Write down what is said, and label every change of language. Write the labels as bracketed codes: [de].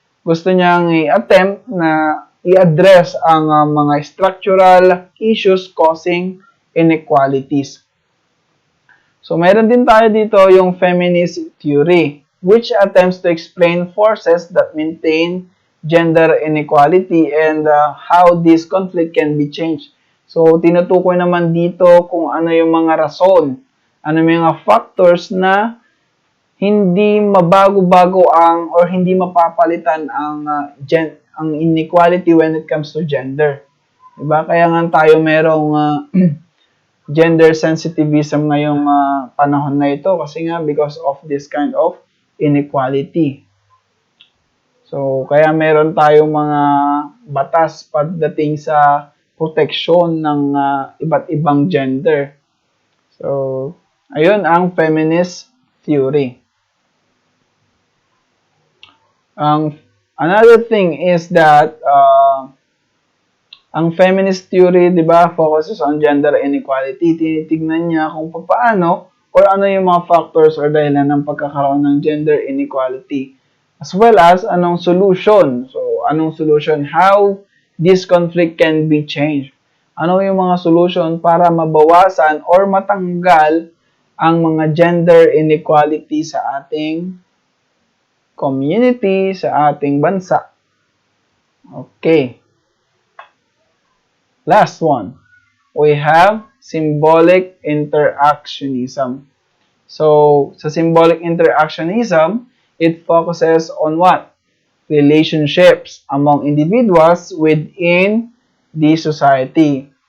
[tl] Gusto niyang i-attempt na i-address ang mga [en] structural issues causing inequalities. So, [tl] meron din tayo dito yung [en] feminist theory, which attempts to explain forces that maintain gender inequality and how this conflict can be changed. [tl] So, tinutukoy naman dito kung ano yung mga rason, ano yung mga factors na hindi mabago-bago ang or hindi mapapalitan ang inequality [en] when it comes to gender. [tl] Diba? Kaya nga tayo merong gender sensitivism ngayong panahon na ito kasi nga [en] because of this kind of inequality. [tl] So, kaya meron tayong mga batas pagdating sa proteksyon ng iba't ibang gender. So, ayun ang feminist theory. [en] Another thing is that ang feminist theory, di ba, focuses on gender inequality. [tl] Tinitignan niya kung paano or ano yung mga factors or dahilan ng pagkakaroon ng gender inequality. [en] As well as [tl] anong [en] solution. So, anong solution? How this conflict can be changed. [tl] Ano yung mga solution para mabawasan or matanggal ang mga gender inequality sa ating community, sa ating bansa. Okay. [en] Last one. We have symbolic interactionism. So, sa symbolic interactionism, it focuses on what? Relationships among individuals within the society.